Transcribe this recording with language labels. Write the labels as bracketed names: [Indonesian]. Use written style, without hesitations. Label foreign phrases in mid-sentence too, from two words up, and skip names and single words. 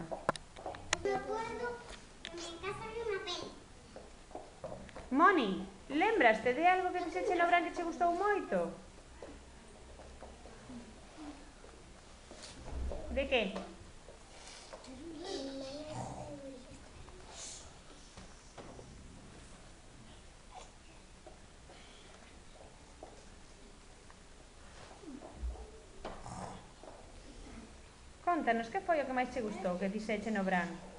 [Spanish] Me acuerdo que en mi casa había una peli. [Galician] Moni, lembraste de algo que fixeche no verán que che gustou moito? De que? Contanos, que foi o que máis che gustou que fixeche no verán?